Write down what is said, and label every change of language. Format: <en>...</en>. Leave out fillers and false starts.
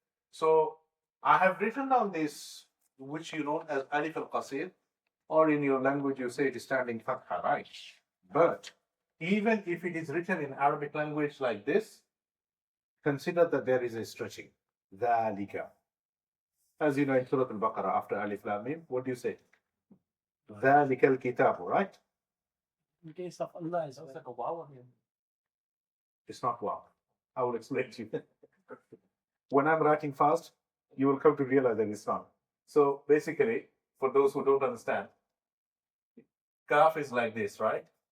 <en>So I have written down this, which you know as alif al-qasir, or in your language you say it is standing fatha, right? But even if it is written in Arabic language like this, consider that there is a stretching.</en> <ar>ذَلِكَ.</ar> <en>As you know in Surah Al-Baqarah, after alif lam mim, what do you say?</en> <ar>ذَلِكَ الْكِتَابُ,</ar> <en>right? In case of Allah, it's like a wow. It's not wow. I will explain to you. When I'm writing fast, you will come to realize that it's not. So basically, for those who don't understand, kaf is like this, right?</en>